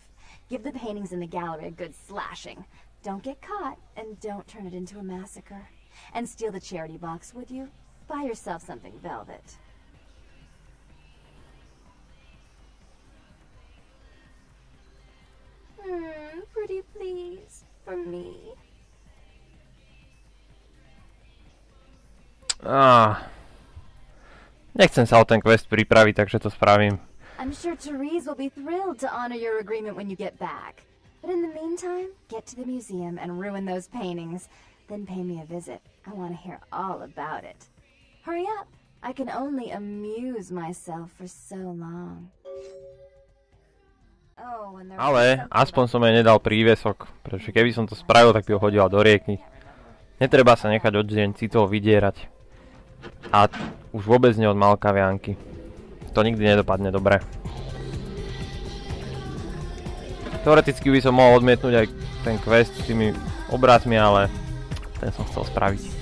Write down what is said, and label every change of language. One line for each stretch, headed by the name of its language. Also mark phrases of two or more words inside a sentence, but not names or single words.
English: Give the paintings in the gallery a good slashing. Don't get caught, and don't turn it into a massacre. And steal the charity box, would you? Buy yourself something velvet. Pretty please. For me.
Slovak: Nechcem sa o ten quest pripraviť, takže to spravím.
English: I'm sure Therese will be thrilled to honor your agreement when you get back. But in the meantime, get to the museum and ruin those paintings. Then pay me a visit. I want to hear all about it. Hurry up. I can only amuse myself for so long.
Slovak: Ale aspoň som jej nedal prívesok, pretože keby som to spravil, tak by ho hodila do rieky. Netreba sa nechať od žien citov vydierať. A už vôbec nie od malkavianky. To nikdy nedopadne dobre. Teoreticky by som mohol odmietnúť aj ten quest s tými obrazmi, ale ten som chcel spraviť.